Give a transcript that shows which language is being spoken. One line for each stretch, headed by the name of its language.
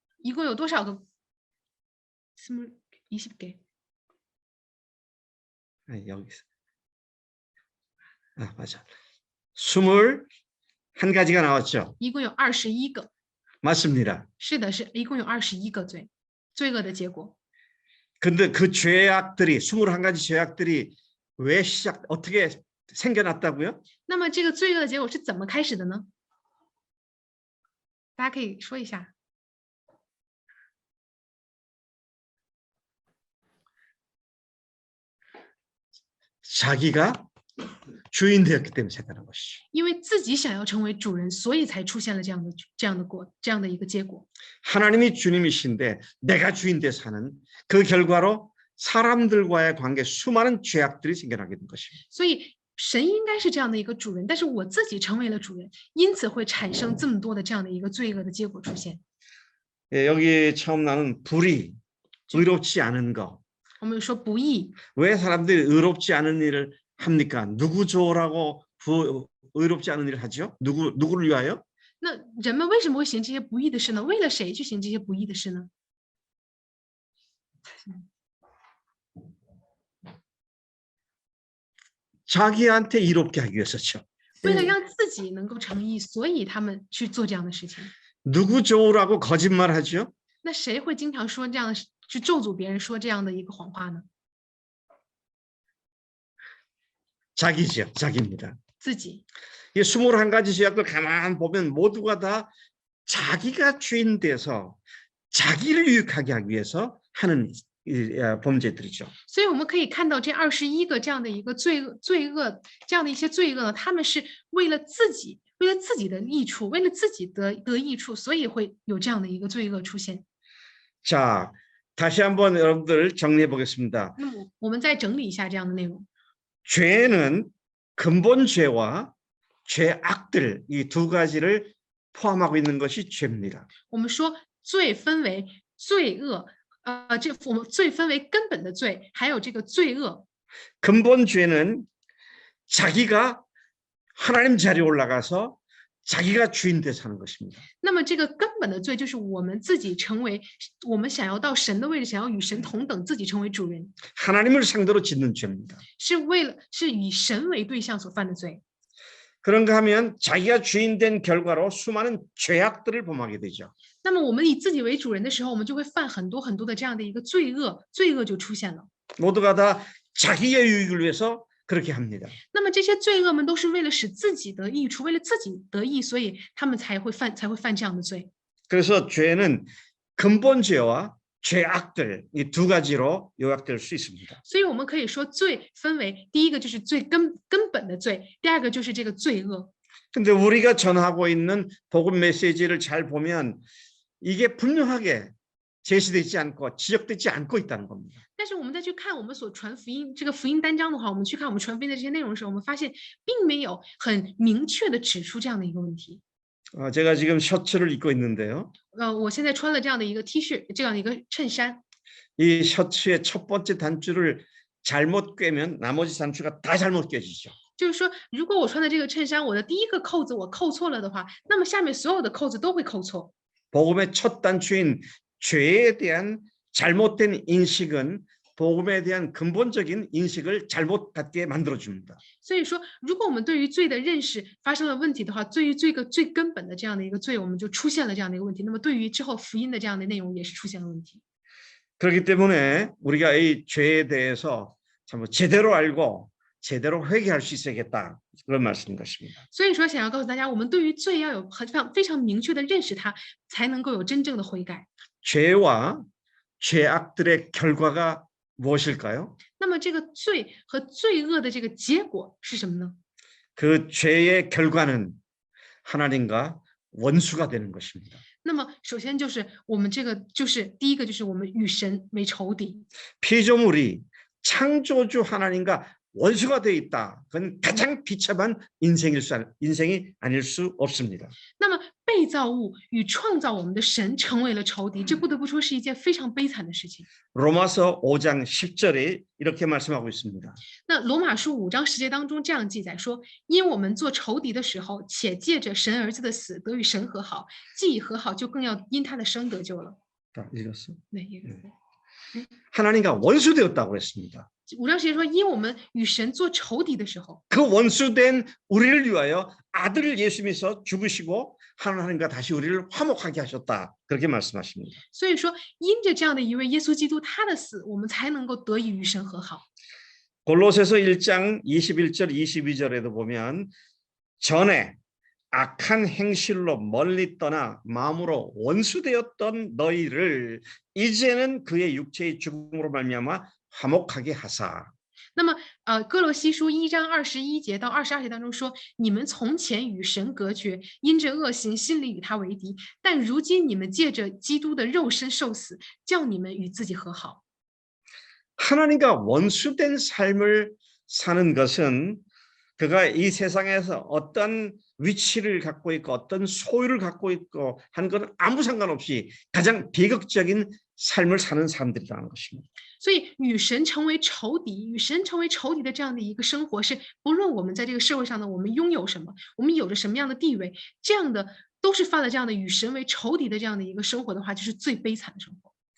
Chinese: 一共有多少个？
Korean: 20개。 여기 있어. 맞아. 21가지가 나왔죠.
Chinese: 一共有21个。
Korean: 맞습니다.
Chinese: 是的，是一共有21个罪恶的结果。
Korean: 근데 그 죄악들이 21가지 죄악들이 왜 어떻게 생겨났다고요?
Chinese: 那么这个罪恶的结果是怎么开始的呢？大家可以说一下。
Korean: 자기가 주인 되었기 때문에 생겨난 것이죠.
Chinese: 因为自己想要成为主人，所以才出现了这样的一个结果。
Korean: 하나님이 주님이신데 내가 주인 돼 사는 그 결과로 사람들과의 관계 수많은 죄악들이 생겨나게 된 것입니다.
Chinese: 所以神应该是这样的一个主人，但是我自己成为了主人，因此会产生这么多的这样的一个罪恶的结果出现。
Korean: 여기 처음 나오는 불의, 의롭지 않은 거.
Chinese: 我们说不义，
Korean: 왜 사람들이 의롭지 않은 일을 합니까? 누구 좋으라고 의롭지 않은 일을 하죠? 누구를 위하여?
Chinese: 那人们为什么会行这些不义的事呢？为了谁去行这些不义的事呢？
Korean: 자기한테 이롭게 하기 위해서죠.
Chinese: 为了让自己能够成义，所以他们去做这样的事情。
Korean: 누구 좋으라고 거짓말하죠?
Chinese: 那谁会经常说这样的去咒诅别人，说这样的一个谎话呢？
Korean: 자기죠. 자기입니다.
Chinese: 自己。
Korean: 이 21가지 죄악들 가만 보면 모두가 다 자기가 주인 돼서 자기를 유익하게 하기 위해서 하는 범죄들이죠.
Chinese: 所以我们可以看到这21个这样的一个罪恶，这样的一些罪恶呢，他们是为了自己的益处，为了自己得益处，所以会有这样的一个罪恶出现。
Korean: 자, 다시 한번 여러분들 정리해 보겠습니다.
Chinese: 那么我们再整理一下这样的内容。
Korean: 죄는 근본 죄와 죄악들 이 두 가지를 포함하고 있는 것이 죄입니다.
Chinese: 我们说罪分为罪恶，我们罪分为根本的罪，还有这个罪恶。
Korean: 근본 죄는 자기가 하나님 자리에 올라가서 자기가 주인 돼 사는 것입니다.
Chinese: 那么这个根本的罪就是我们自己成为，我们想要到神的位置，想要与神同等，自己成为主人，
Korean: 하나님을 상대로 짓는 죄입니다.
Chinese: 是以神为对象所犯的罪。
Korean: 그런가 하면 자기가 주인 된 결과로 수많은 죄악들을 범하게 되죠.
Chinese: 那么我们以自己为主人的时候，我们就会犯很多的这样的一个罪恶就出现了。
Korean: 모두가 다 자기의 유익을 위해서 그렇게 합니다.
Chinese: 那么这些罪恶们都是为了使自己得益处，为了自己得益，所以他们才会犯这样的罪。
Korean: 그래서 죄는 근본 죄와 죄악들 이 두 가지로 요약될 수 있습니다.
Chinese: 所以我们可以说罪分为第一个就是最根本的罪，第二个就是这个罪恶。
Korean: 근데 우리가 전하고 있는 복음 메시지를 잘 보면 이게 분명하게 제시되지 않고 지적되지 않고 있다는 겁니다.
Chinese: 但是我们再去看我们所传福音这个福音单章的话，我们去看我们传福音的这些内容的时候，我们发现并没有很明确的指出这样的一个问题。
Korean: 제가 지금 셔츠를 입고 있는데요.
Chinese: 我现在穿了这样的一个 T 恤，这样的一个衬衫。
Korean: 이 셔츠의 첫 번째 단추를 잘못 꿰면 나머지 단추가 다 잘못 꿰지죠.
Chinese: 就是说，如果我穿的这个衬衫，我的第一个扣子我扣错了的话，那么下面所有的扣子都会扣错。
Korean: 복음의 첫 단추인 죄에 대한 잘못된 인식은 복음에 대한 근본적인 인식을 잘못 갖게 만들어줍니다.
Chinese: 所以说，如果我们对于罪的认识发生了问题的话，对于这个最根本的这样的一个罪，我们就出现了这样的一个问题。那么，对于之后福音的这样的内容也是出现了问题。
Korean: 그렇기 때문에 우리가 이 죄에 대해서 참 제대로 알고 제대로 회개할 수 있어야겠다. 그런 말씀인 것입니다.
Chinese: 所以说，想要告诉大家，我们对于罪要有非常明确的认识它，才能够有真正的悔改。
Korean: 죄와 죄악들의 결과가 무엇일까요?
Chinese: 那么，这个罪和罪恶的这个结果是什么呢？
Korean: 그 죄의 결과는 하나님과 원수가 되는 것입니다.
Chinese: 那么，首先就是我们这个就是第一个就是我们与神为仇敌。
Korean: 피조물이 창조주 하나님과 원수가 되어 있다. 그건 가장 비참한 인생이 아닐 수 없습니다.
Chinese: 那么，被造物与创造我们的神成为了仇敌，这不得不说是一件非常悲惨的事情。
Korean: 로마서 5장 10절에 이렇게 말씀하고 있습니다.
Chinese: 那罗马书5章10节当中这样记载说：“因我们做仇敌的时候，且借着神儿子的死得与神和好，既已和好，就更要因他的生得救了。
Korean: 다 읽었어? ”
Chinese: 那
Korean: 하나님과 원수되었다고 했습니다.
Chinese: 5章10节说：“因我们与神做仇敌的时候，
Korean: 그 원수된 우리를 위하여 아들을 예수님께서 죽으시고 하나님과 다시 우리를 화목하게 하셨다. 그렇게 말씀하십니다.
Chinese: 所以说因着这样的一位耶稣基督他的死，我们才能够得以与神和好。”
Korean: 골로새서 1장 21절 22절에도 보면 전에 악한 행실로 멀리 떠나 마음으로 원수되었던 너희를 이제는 그의 육체의 죽음으로 말미암아 화목하게 하사.
Chinese: 那么，哥罗西书1章21节到22节当中说：“你们从前与神隔绝，因着恶行，心里与他为敌；但如今你们借着基督的肉身受死，叫你们与自己和好。”
Korean: 하나님과 원수된 삶을 사는 것은 그가 이 세상에서 어떤 위치를 갖고 있고 어떤 소유를 갖고 있고 하는 건 아무 상관없이 가장 비극적인 삶을 사는 사람들이라는 것입니다.
Chinese: 所以，与神成为仇敌，与神成为仇敌的这样的一个生活，是不论我们在这个社会上呢，我们拥有什么，我们有着什么样的地位，这样的都是犯了这样的与神为仇敌的这样的一个生活的话，就是最悲惨的生活。